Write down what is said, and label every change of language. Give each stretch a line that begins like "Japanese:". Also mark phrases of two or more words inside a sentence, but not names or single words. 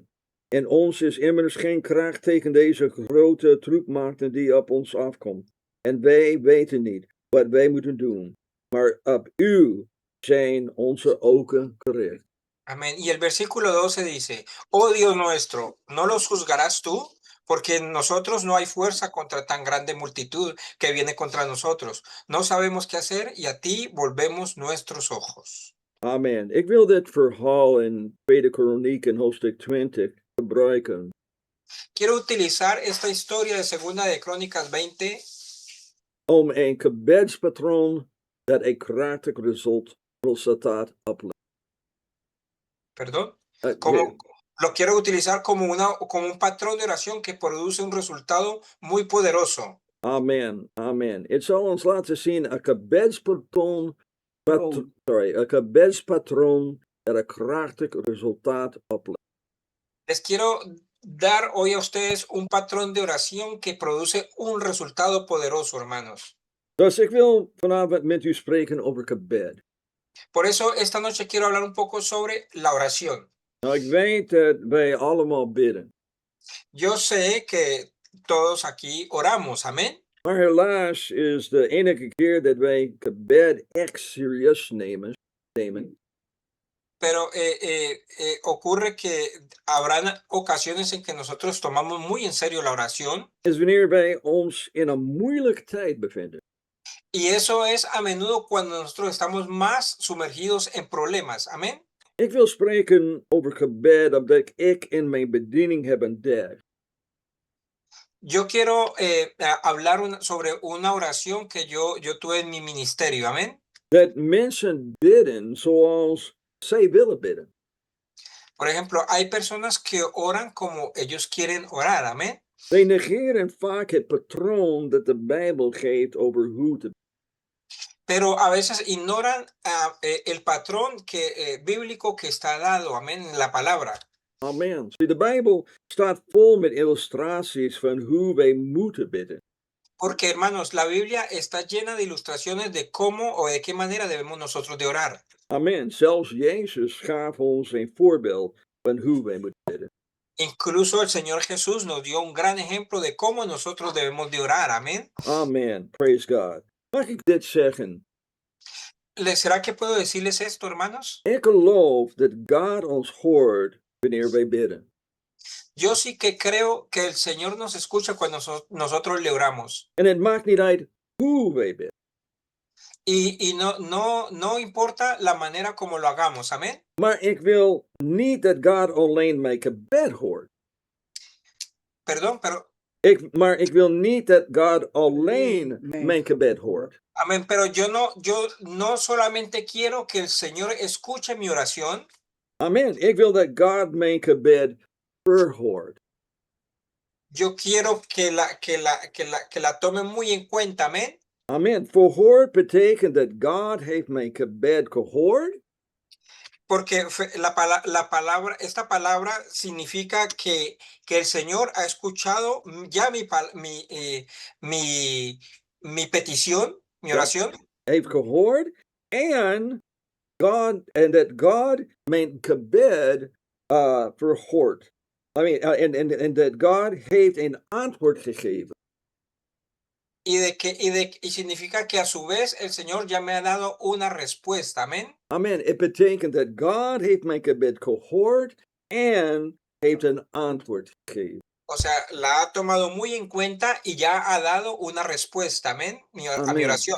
Dutch: En ons is immers geen kracht tegen deze grote troepmachten die op ons afkomt. En wij weten niet wat wij moeten doen. Maar op u zijn onze ogen gericht.
Spanish: Amén. Y el versículo 12 dice, oh Dios nuestro, ¿no los juzgarás tú? Porque en nosotros no hay fuerza contra tan grande multitud que viene contra nosotros. No sabemos qué hacer y a ti volvemos nuestros ojos. Amen.
Dutch: Ik wil dit verhaal in 2 Kronieken hoofdstuk 20 gebruiken.
Spanish: Quiero utilizar esta historia de Segunda de Crónicas 20
Dutch: om een gebedspatroon dat een krachtig resultaat oplevert.
Spanish: perdón, lo quiero utilizar como un patrón de oración que produce un resultado muy poderoso.
Dutch: Amen, amen. Het zal ons laten zien een gebedspatroon, een gebedspatroon dat een krachtig resultaat oplevert.
Spanish: Les quiero dar hoy a ustedes un patrón de oración que produce un resultado poderoso, hermanos.
Dutch: Dus ik wil vanavond met u spreken over gebed.
Spanish: Por eso esta noche quiero hablar un poco sobre la oración.
Dutch: Nou, ik weet dat wij allemaal bidden.
Spanish: Yo sé que todos aquí oramos, amén.
Dutch: Maar helaas is de enige keer dat wij gebed echt serieus nemen.
Spanish: Pero ocurre que habrán ocasiones en que nosotros tomamos muy en serio la oración.
Dutch: Is wanneer wij ons in een moeilijke tijd bevinden.
Spanish: Y eso es a menudo cuando nosotros estamos más sumergidos en problemas. Amén.
Dutch: Ik wil spreken over gebed omdat ik in mijn bediening heb ontdekt.
Spanish: Yo quiero hablar sobre una oración que yo tuve en mi ministerio. Amén.
Dutch: Dat mensen bidden zoals zij willen bidden.
Spanish: Por ejemplo, hay personas que oran como ellos quieren orar. Amén.
Dutch: Zij negeren vaak het patroon dat de Bijbel geeft over hoe te.
Spanish: Pero a veces ignoran el patrón bíblico que está dado, amén, en la palabra.
Dutch: Amen. De Bijbel staat vol met illustraties van hoe wij moeten bidden.
Spanish: Porque, hermanos, la Biblia está llena de ilustraciones de cómo o de qué manera debemos nosotros de orar.
Dutch: Amen. Zelfs Jezus gaf ons een voorbeeld van hoe wij moeten bidden.
Spanish: Incluso el Señor Jesús nos dio un gran ejemplo de cómo nosotros debemos de orar. Amén.
English: Amen. Praise God.
Dutch: Mag ik dit zeggen?
Spanish: ¿Será que puedo decirles esto, hermanos?
Dutch: Ik geloof dat God ons hoort wanneer wij bidden.
Spanish: Yo sí que creo que el Señor nos escucha cuando nosotros le oramos.
Dutch: En het maakt niet uit hoe wij bidden.
Spanish: Y no importa la manera como lo hagamos. Amén.
Dutch: Maar ik wil niet dat God alleen mijn gebed hoort.
Spanish: Perdón, pero...
Dutch: Maar ik wil niet dat God alleen mijn gebed hoort.
Spanish: Amén, pero yo no solamente quiero que el Señor escuche mi oración.
Dutch: Amen. Ik wil dat God mijn gebed verhoort.
Spanish: Yo quiero que la tome muy en cuenta, amén.
Dutch: Amen. Verhoord betekent dat God heeft mijn gebed gehoord.
Spanish: Porque esta palabra significa que el Señor ha escuchado ya mi petición, mi oración.
Dutch: Heeft gehoord en dat God mijn gebed verhoort. En dat God heeft een antwoord gegeven.
Spanish: Y significa que a su vez el Señor ya me ha dado una respuesta, amén.
Dutch: Amen. Het betekent dat God heeft mijn gebed gehoord en heeft een antwoord gegeven.
Spanish: O sea, la ha tomado muy en cuenta y ya ha dado una respuesta, amén, a mi oración.